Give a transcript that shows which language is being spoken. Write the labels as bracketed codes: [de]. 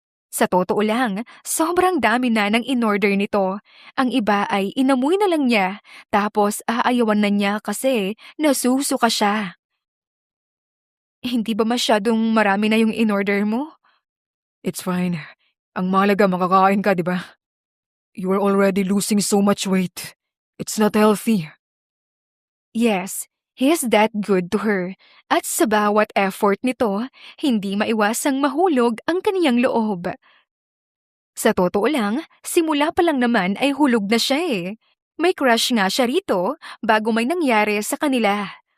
[tl] Sa totoo lang, sobrang dami na ng in-order nito. Ang iba ay inamoy na lang niya, tapos aayawan na niya kasi nasusuka siya. Hindi ba masyadong marami na yung in-order mo? [en] It's fine. [tl] Ang mahalaga makakain ka, di ba? [en] You are already losing so much weight. It's not healthy. Yes, he's that good to her. [tl] At sa bawat effort nito, hindi maiwasang mahulog ang kaniyang loob. Sa totoo lang, simula pa lang naman ay hulog na siya eh. May crush nga siya rito bago may nangyari sa kanila.